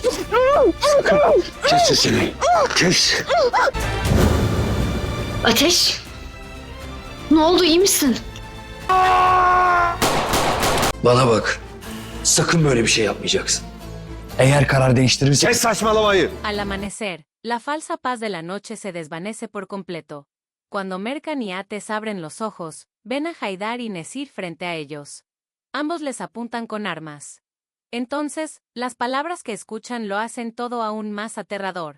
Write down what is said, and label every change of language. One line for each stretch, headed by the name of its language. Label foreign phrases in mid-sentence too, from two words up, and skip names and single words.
Turkish: Kes sesini. Kes. Ateş! Ne oldu, iyi misin? Bana bak. Sakın böyle bir şey yapmayacaksın. Eğer karar değiştirirsen... Kes saçmalamayı.
Spanish: Al amanecer, la falsa paz de la noche se desvanece por completo. Cuando Mercan y Ates abren los ojos, ven a Haydar y Nesir frente a ellos. Ambos les apuntan con armas. Entonces, las palabras que escuchan lo hacen todo aún más aterrador.